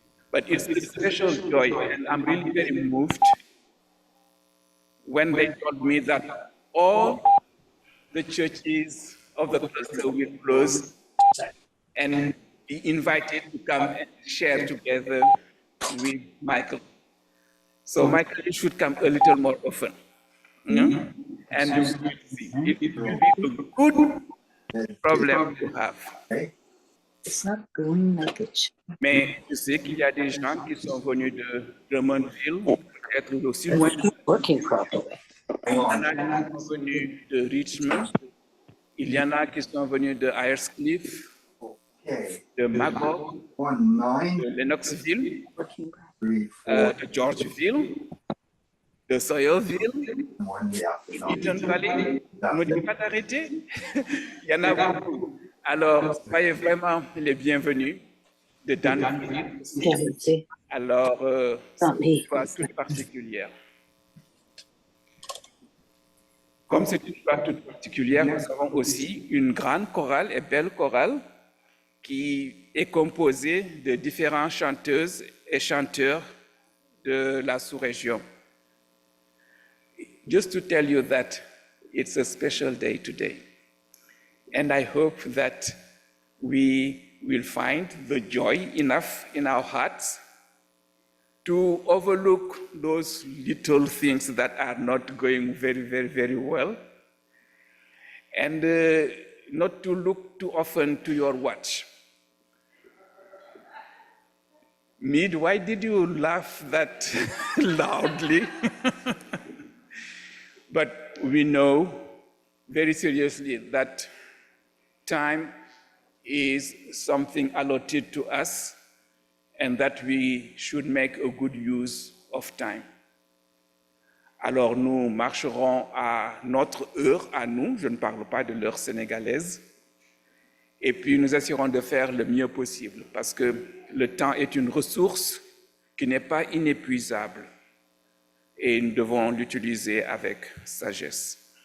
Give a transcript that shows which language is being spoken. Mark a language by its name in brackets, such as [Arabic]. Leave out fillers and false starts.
[English] But it's a special joy, and I'm really very moved when they told me that all the churches of the cluster will close and be invited to come and share together with Michael. So Michael, you should come a little more often. And you will see. It will be a good problem to have. It's not going like it should. [French] Mais je sais qu'il y a des gens qui sont venus de Drummondville, peut-être aussi loin. [English] It's not working properly. [French] Il y en a qui sont venus de Richmond. Il y en a qui sont venus de Ayercliff, de Magog, de Lennoxville, de Georgeville, de Sawyerville, de Eaton Valley. On ne dit pas d'arrêter. Il y en a beaucoup. Alors, soyez vraiment les bienvenus de Danville. Alors, c'est une fois toute particulière. Comme c'est une fois toute particulière, nous avons aussi une grande chorale et belle chorale qui est composée de différentes chanteuses et chanteurs de la sous-région. [English] Just to tell you that it's a special day today. And I hope that we will find the joy enough in our hearts to overlook those little things that are not going very, very, very well, and not to look too often to your watch. Mead, why did you laugh that loudly? But we know very seriously that time is something allotted to us, and that we should make a good use of time. [French] Alors nous marcherons à notre heure, à nous, je ne parle pas de l'heure sénégalaise, et puis nous essaierons de faire le mieux possible, parce que le temps est une ressource qui n'est pas inépuisable, et nous devons l'utiliser avec sagesse.